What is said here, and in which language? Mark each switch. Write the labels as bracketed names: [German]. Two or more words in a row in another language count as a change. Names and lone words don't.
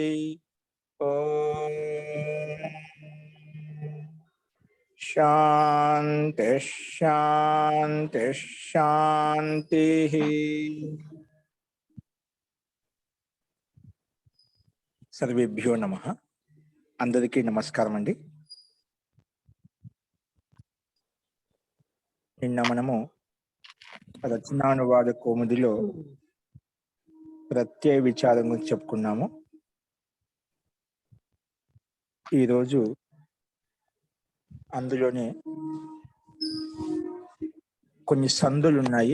[Sanskrit] ओम शांति शांति शांति। सर्वेभ्यो नमः। [Telugu] అందరికీ నమస్కారం అండి। నిన్న మనము రచనానువాద కోముదిలో ప్రత్యయ విచారం గురించి చెప్పుకున్నాము. ఈరోజు అందులోనే కొన్ని సందులు ఉన్నాయి.